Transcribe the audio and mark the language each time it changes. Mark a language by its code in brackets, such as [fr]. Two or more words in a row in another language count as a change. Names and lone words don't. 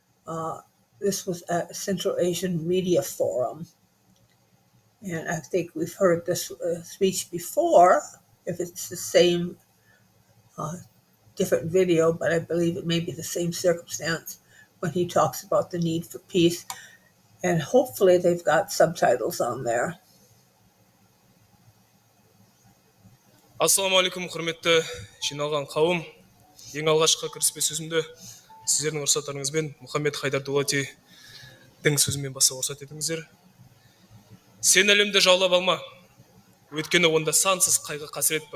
[en] This was at Central Asian Media Forum, and I think we've heard this speech before, if it's the same different video, but I believe it may be the same circumstance when he talks about the need for peace. And hopefully they've got subtitles on there. [kk] Ассалаумағалейкум, құрметті жиналған қауым. Ең алғашқы кіріспе сөзімді сіздердің рұқсаттарыңызбен Мұхаммед Хайдар Дулатидің сөзімен бастауға рұқсат етіңіздер. Сен әлемді жаулап алма, өйткені онда сансыз қайғы қасірет бар.